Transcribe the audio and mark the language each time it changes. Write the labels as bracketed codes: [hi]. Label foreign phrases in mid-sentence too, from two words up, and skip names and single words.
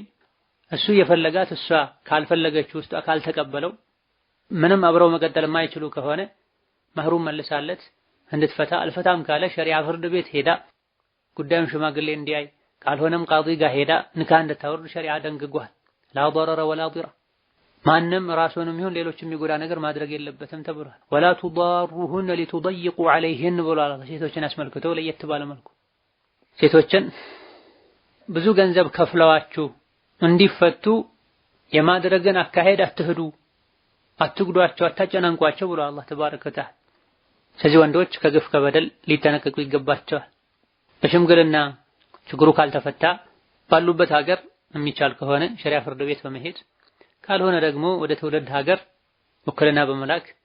[am] እሱ የፈለጋት እሷ ካልፈለገች ውስጥ ካልተቀበለው ምንም አብረው መቀጠል የማይችሉ ከሆነ መህሩም መልሳለት እንድትፈታ አልፈታም ካለ ሸሪዓ ፍርድ ቤት ሄዳ ጉዳዩን ሽማግሌ እንዲያይ ካልሆነም ቃዲ ጋር ሄዳ ንካህ እንድታወርድ ሸሪዓ ደንግጓል። ላ [ar] ضرر ولا ضرر [am] ማንም ራሱንም ይሁን ሌሎች የሚጎዳ ነገር ማድረግ የለበትም ተብሏል። ወላ [ar] تضاروهن لتضيقوا عليهن [am] ብሏል። ሴቶችን አስመልክቶ ለየት ባለ መልኩ ሴቶችን ብዙ ገንዘብ ከፍለዋችሁ እንዲፈቱ የማድረግን አካሄድ አትሄዱ፣ አትጉዷቸው፣ አታጨናንቋቸው ብሏል አላህ [ar] تبارك وتعالى። [am] ስለዚህ ወንዶች ከግፍ ከበደል ሊጠነቀቁ ይገባቸዋል። በሽምግልና ችግሩ ካልተፈታ ባሉበት ሀገር የሚቻል ከሆነ ሸሪዓ ፍርድ ቤት በመሄድ ካልሆነ ደግሞ ወደ ትውልድ ሀገር ውክልና በመላክ